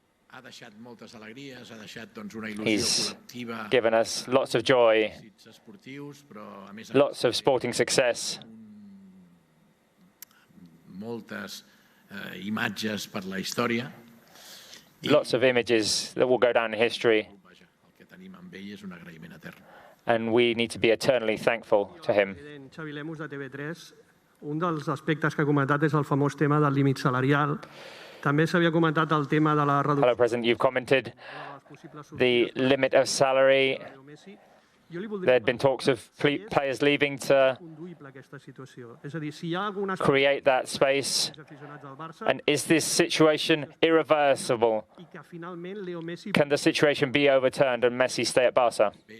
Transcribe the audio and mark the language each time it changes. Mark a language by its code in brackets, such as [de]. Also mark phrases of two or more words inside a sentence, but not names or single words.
[en] He's given us lots of joy, lots of sporting success. Lots of images that will go down in history. And we need to be eternally thankful to him. [ca] Un dels aspectes que ha comentat és el famós tema del límit salarial. També s'havia comentat el tema de la reducció. [en] Hello, President. You've commented the limit of salary. There had been talks of players leaving to create that space. And is this situation irreversible? Can the situation be overturned and Messi stay at Barca?